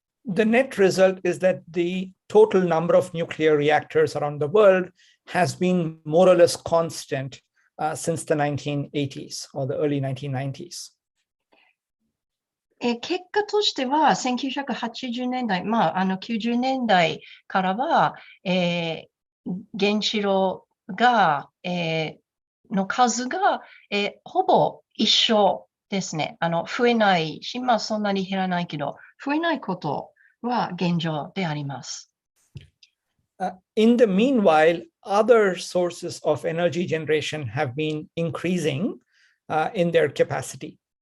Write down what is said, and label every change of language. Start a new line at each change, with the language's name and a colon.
English: The net result is that the total number of nuclear reactors around the world has been more or less constant since the 1980s or the early 1990s.
Japanese: 結果としては、1980年代、90年代からは、原子炉が、の数が、ほぼ一緒ですね。増えないし、そんなに減らないけど、増えないことは現状であります。
English: In the meanwhile, other sources of energy generation have been increasing in their capacity.